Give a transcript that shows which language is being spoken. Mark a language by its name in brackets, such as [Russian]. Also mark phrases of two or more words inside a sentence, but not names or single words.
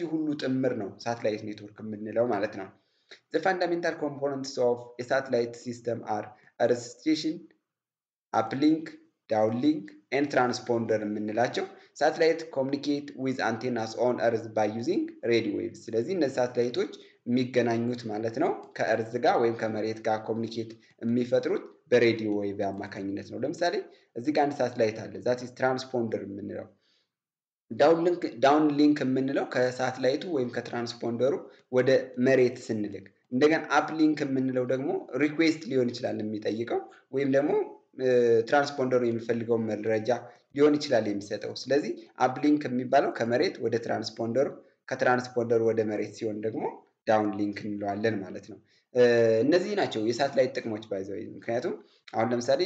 [Amharic] ሁሉ ጥምር ነው ሳተላይት ኔትወርክ የምንለው ማለት ነው። [English] the fundamental components of a satellite system are earth station uplink downlink and transponder [Amharic] የምንላቸው ሳተላይት [English] communicate with antennas on earth by using radio waves [Amharic] ስለዚህ እነዚህ ሳተላይቶች የሚገናኙት ማለት ነው ከእርዝ ጋር ወይም ከመሬት ጋር ኮሙኒኬት የሚፈጥሩት በሬዲዮ ዌቭ አማካኝነት ነው። ለምሳሌ እዚህ ጋር አንድ ሳተላይት አለ [English] that is transponder [Amharic] የምንለው [English] downlink [Amharic] የምንለው ከሳተላይቱ ወይም ከትራንስፖንደሩ ወደ መሬት ስንልክ እንደገና [English] uplink [Amharic] የምንለው ደግሞ ሪኩዌስት ሊሆን ይችላል የሚጠይቀው ወይም ደግሞ ትራንስፖንደሩ የሚፈልገው መረጃ ሊሆን ይችላል የሚሰጠው። ስለዚህ [English] uplink [Amharic] የሚባለው ከመሬት ወደ ትራንስፖንደሩ ከትራንስፖንደሩ ወደ መሬት ሲሆን ደግሞ [English] downlink [Amharic] እንለዋለን ማለት ነው። እነዚህ ናቸው የሳትላይት ጥቅሞች [English] by the way። [Amharic] ምክንያቱም አሁን ለምሳሌ